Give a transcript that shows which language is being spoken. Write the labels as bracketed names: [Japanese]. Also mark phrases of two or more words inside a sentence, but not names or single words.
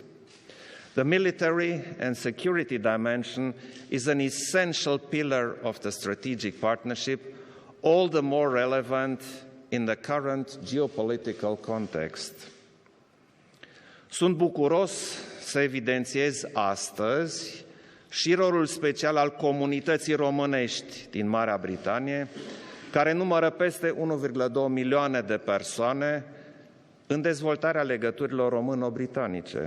[English] The military and security dimension is an essential pillar of the strategic partnership, all the more relevant in the current geopolitical context. [Romanian] Sunt bucuros să evidențiez astăzi și rolul special al comunității românești din Marea Britanie, care numără peste 1,2 milioane de persoane în dezvoltarea legăturilor româno-britanice.